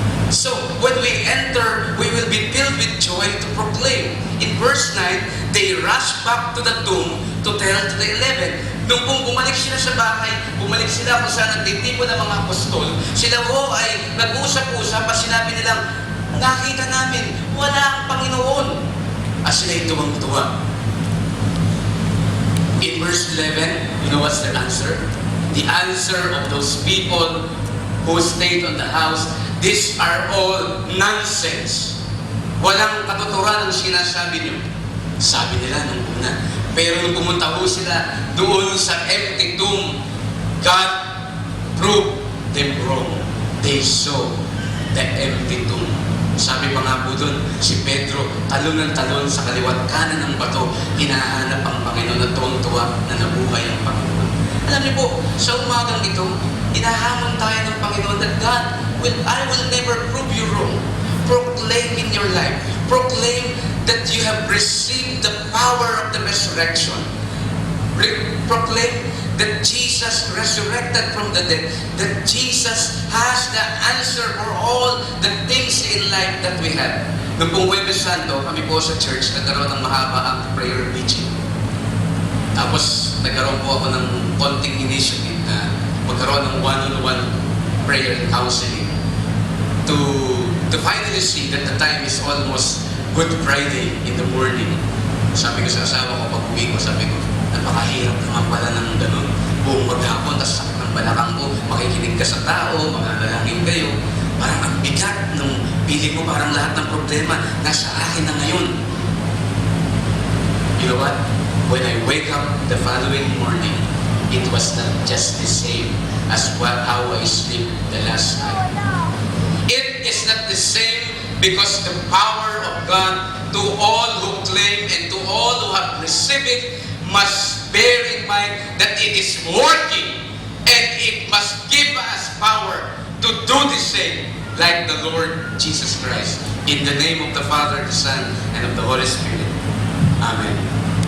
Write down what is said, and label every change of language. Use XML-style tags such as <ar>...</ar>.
<en>So, when we enter, we will be filled with joy to proclaim. In verse 9, they rushed back to the tomb to tell to the 11.</en> <tl>Nung kung bumalik sila sa bahay, bumalik sila kung saan nagtitipo ng mga apostol, sila ho ay nag-usap-usap at sinabi nilang, nakita namin, wala ang Panginoon. At sila'y tuwang-tuwa.</tl> <en>In verse 11, you know what's their answer? The answer of those people who stayed on the house, these are all nonsense.</en> <tl>Walang katuturan ang sinasabi niyo. Sabi nila nung una. Pero nung pumunta ho sila doon sa empty tomb,</tl> <en>God proved them wrong. They saw the empty tomb.</en> <tl>Sabi pa nga po doon, si Pedro, talon ng talon sa kaliwat kanan ng bato, hinahanap ang Panginoon at tuwang-tuwa na nabuhay ang Panginoon. Alam niyo po, sa umagang ito, hinahamon tayo ng Panginoon</tl> <en>that God, I will never prove you wrong. Proclaim in your life. Proclaim that you have received the power of the resurrection. Proclaim that Jesus resurrected from the dead, that Jesus has the answer for all the things in life that we have.</en> <tl>Noong pong Huwebes Santo, kami po sa church, nagkaroon ng mahaba ang prayer vigil. Tapos, nagkaroon po ako ng konting</tl> <en>initiative</en> <tl>na magkaroon ng</tl> <en>one-on-one prayer and counseling to finally see that the time is almost Good Friday in the morning.</en> <tl>Sabi ko sa asawa ko, pag uwi ko, sabi ko, napakahirap naman pala ng ganun. Buong maghapon, tapos sakit ng balakang ko, makikinig ka sa tao, magagalangin kayo. Parang ang bigat nung pili mo, parang lahat ng problema nasa akin na ngayon.</tl> <en>You know what? When I wake up the following morning, it was not just the same as how I sleep the last night. It is not the same because the power of God to all who claim and to all who have received it must bear in mind that it is working and it must give us power to do the same like the Lord Jesus Christ. In the name of the Father, the Son, and of the Holy Spirit. Amen.</en>